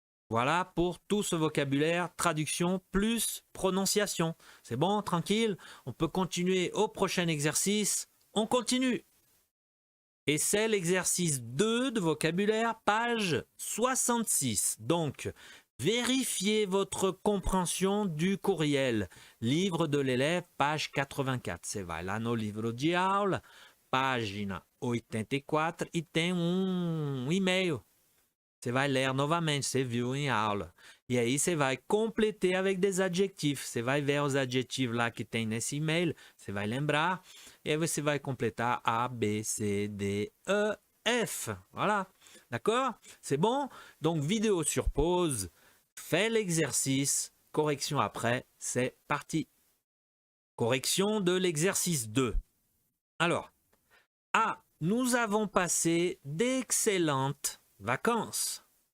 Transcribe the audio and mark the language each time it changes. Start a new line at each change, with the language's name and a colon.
French: Voilà pour tout ce vocabulaire, traduction plus prononciation. C'est bon, tranquille? On peut continuer au prochain exercice. On continue. Et c'est l'exercice 2 de vocabulaire, page 66. Donc, vérifiez votre compréhension du courriel. Livre de l'élève, page 84.
Portuguese: Você vai lá no livro de aula, página 84, e tem e-mail. Você vai ler novamente, você viu em aula. E aí você vai completer
French: avec des adjectifs.
Portuguese: Você vai ver os adjetivos lá que tem nesse e-mail, você vai lembrar, et você vai compléter A, B, C, D, E, F.
French: Voilà. D'accord? C'est bon? Donc, vidéo sur pause, fais l'exercice, correction après, c'est parti. Correction de l'exercice 2. Alors, A, nous avons passé d'excellentes vacances.